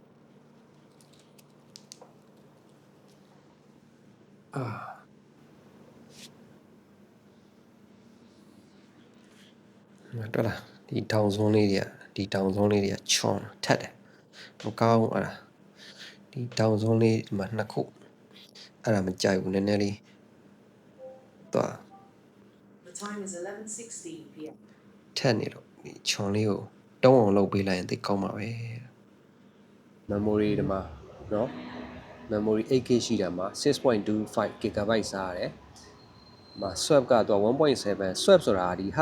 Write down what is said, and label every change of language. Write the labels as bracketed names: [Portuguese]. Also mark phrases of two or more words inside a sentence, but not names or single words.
[Burmese] တော်လားဒီတောင်စွန်းလေးတွေကချွန်ထက်တယ်မကောင်းအဲ့ဒါဒီတောင်စွန်းလေးဒီမှာနှစ်ခုအဲ့ဒါမကြိုက်ဘူးနည်းနည်းလေးသွား [English] The time is 11:16 p.m. [Burmese] ထက်နေတော့ဒီချွန်လေးကိုတုံးအောင်လုပ်ပေးလိုက်ရင်သိကောင်းပါပဲ memory ဒီမှာเนาะ memory 8K ရှိတာမှာ 6.25 GB စားရတယ်မှာ swap ကတော့ 1.7 swap ဆိုတာဒီ hard